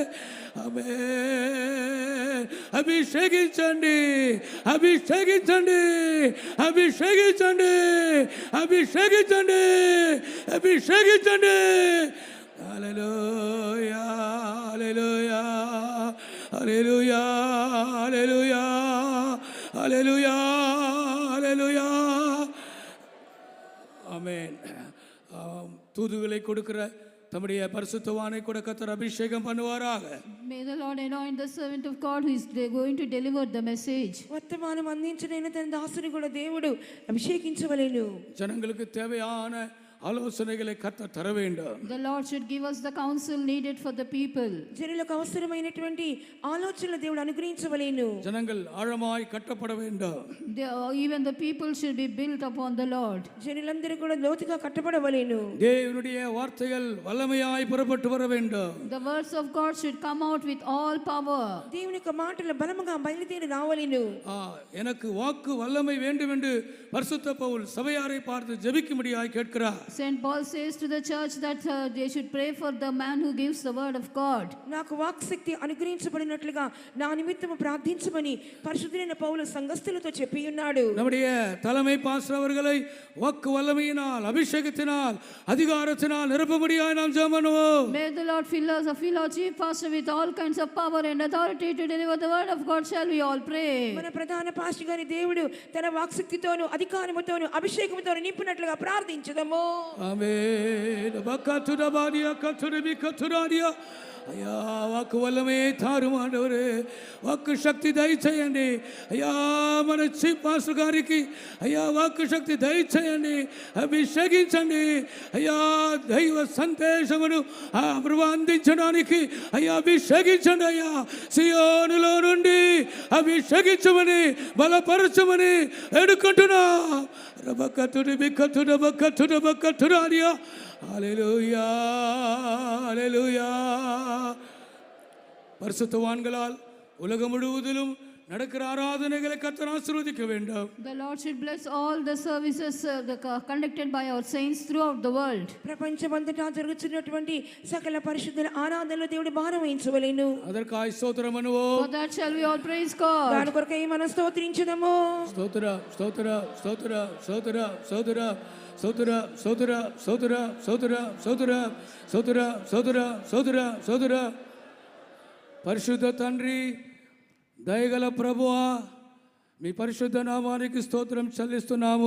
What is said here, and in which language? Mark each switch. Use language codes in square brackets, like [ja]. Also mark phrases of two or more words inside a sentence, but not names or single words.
[te] అభిషేకించండి, అభిషేకించండి, అభిషేకించండి, అభిషేకించండి, అభిషేకించండి. హల్లెలూయా, హల్లెలూయా, హల్లెలూయా, హల్లెలూయా, హల్లెలూయా, హల్లెలూయా. [ta] ஆமென். தூதுகளை கொடுக்கிற தம்முடைய பரிசுத்தவானை கூட கர்த்தர் அபிஷேகம் பண்ணுவாராக. [en] May the Lord anoint the servant of God who is going to deliver the message. [te] వర్తమానం అందించిన తన దాసుని కూడా దేవుడు అభిషేకించవలెను. [ta] ஜனங்களுக்கு தேவையான ஆலோசனைகளை கர்த்தர் தர வேண்டும். [en] The Lord should give us the counsel needed for the people. [te] జనులకు అవసరమైనటువంటి ఆలోచనలు దేవుడు అనుగ్రహించవలెను. [ta] ஜனங்கள் ஆழமாய் கட்டப்பட வேண்டும். [en] Even the people should be built upon the Lord. [te] జనులందరూ కూడా లోతుగా కట్టబడవలెను. [ta] தேவனுடைய வார்த்தைகள் வல்லமையாய் புறப்பட்டு வர வேண்டும். [en] The words of God should come out with all power. [te] దేవుని యొక్క మాటలు బలముగా బయలుదేరి రావలెను. [ta] எனக்கு வாக்கு வல்லமை வேண்டும் என்று பரிசுத்த பவுல் சபையாரை பார்த்து ஜெபிக்கும்படியாய் கேட்கிறார். [en] Saint Paul says to the church that they should pray for the man who gives the word of God. [te] నాకు వాక్ శక్తి అనుగ్రహించబడినట్లుగా నా నిమిత్తము ప్రార్థించమని పరిశుద్ధుడైన పౌలు సంఘస్థులతో చెప్పి ఉన్నాడు. [ta] நம்முடைய தலைமை பாஸ்டர் அவர்களை வாக்கு வல்லமையினால் அபிஷேகத்தினால் அதிகாரத்தினால் நிரப்பும்படியாய் நாம் ஜெபம் பண்ணுவோம். [en] May the Lord fill our chief pastor with all kinds of power and authority to deliver the word of God. Shall we all pray? [te] మన ప్రధాన పాస్టర్ గారి దేవుడు తన వాక్ శక్తితోను అధికారముతోను అభిషేకముతోను నింపినట్లుగా ప్రార్థించుదాము. ఆమేన్. బకతురబాడియా కతురబి కతురాడియా. అయ్యా [ta] வாக்கு வல்லமை தாரும் ஆண்டவரே, [te] వాక్కు శక్తి దయచేయండి అయ్యా. మన చీఫ్ పాస్టర్ గారికి అయ్యా వాక్కు శక్తి దయచేయండి, అభిషేకించండి అయ్యా. దైవ సందేశమును ప్రభు అందించడానికి అయ్యా అభిషేకించండి అయ్యా. సియోనులో నుండి అభిషేకించమని బలపరచమని వేడుకుంటున్నా. రబకతురబకతురబకతురబకతురాడియా. [ta] ஹல்லேலூயா, ஹல்லேலூயா. பரிசுத்தவான்களால் உலகம் முழுவதிலும் நடக்கிற ஆராதனைகளை கர்த்தர் ஆசீர்வதிக்க வேண்டும். [en] The Lord should bless all the services conducted by our saints throughout the world. [te] ప్రపంచమంతటా జరుగుతున్నటువంటి సకల పరిశుద్ధుల ఆరాధనలో దేవుడు భారం వహించవలెను. [ta] அதற்காய் ஸ்தோத்திரம் பண்ணுவோம். [en] For that shall we all praise God. [te] దాని కొరకై మనం స్తోత్రించుదాము. స్తోత్ర స్తోత్ర స్తోత్ర స్తోత్ర స్తోత్ర స్తోత్ర స్తోత్ర స్తోత్ర స్తోత్ర స్తోత్ర స్తోత్ర స్తోత్ర స్తోత్ర స్తోత్ర. పరిశుద్ధ తండ్రి, దయగల ప్రభువా, మీ పరిశుద్ధ నామానికి స్తోత్రం చెల్లిస్తున్నాము.